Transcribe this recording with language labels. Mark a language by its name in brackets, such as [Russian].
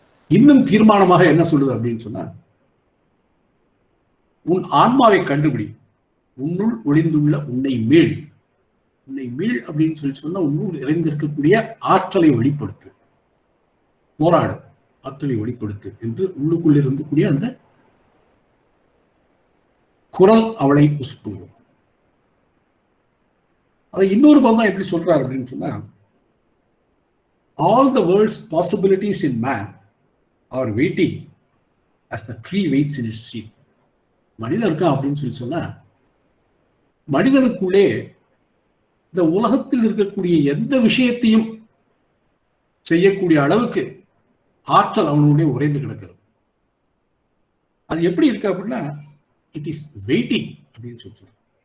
[Tamil] இன்னும் தீர்மானமாக என்ன சொல்லுது அப்படின்னு சொன்னா, உன் ஆன்மாவை கண்டுபிடி, உன்னுள் ஒளிந்துள்ள உன்னை மீள். உன்னை மீள் அப்படின்னு சொன்னா உன்னுள் இறைந்திருக்கக்கூடிய ஆற்றலை வெளிப்படுத்து, போராடு, ஆற்றலை வெளிப்படுத்து என்று உள்ளுக்குள் இருக்கக்கூடிய அந்த குரல் அவளை உசுப்புகிறது. அதை இன்னொரு பக்கம் எப்படி சொல்றாரு அப்படின்னு சொன்னா, [English] all the world's possibilities in man are waiting as the tree waits in its seed. [Tamil] மனிதன் இருக்கான் அப்படின்னு சொல்லி சொன்னா, மனிதனுக்குள்ளே இந்த உலகத்தில் இருக்கக்கூடிய எந்த விஷயத்தையும் செய்யக்கூடிய அளவுக்கு ஆற்றல் அவனுடைய உறைந்து கிடக்கிறது. அது எப்படி இருக்கு அப்படின்னா, [English] it is waiting [Tamil] அப்படின்னு சொல்றேன்.